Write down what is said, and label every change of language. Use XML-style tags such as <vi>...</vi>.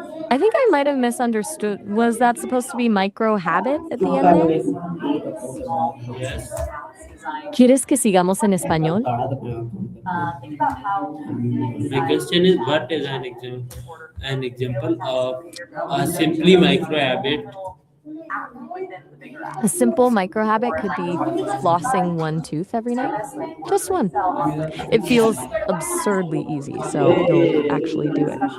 <en>I think I might have misunderstood. Was that supposed to be micro habit at the end there? Yes.</en> <es>¿Quieres que sigamos en español?</es> <en>My question is what is an example of a simply micro habit? A simple micro habit could be flossing one tooth every night. Just one. It feels absurdly easy, so you'll actually do it.</en>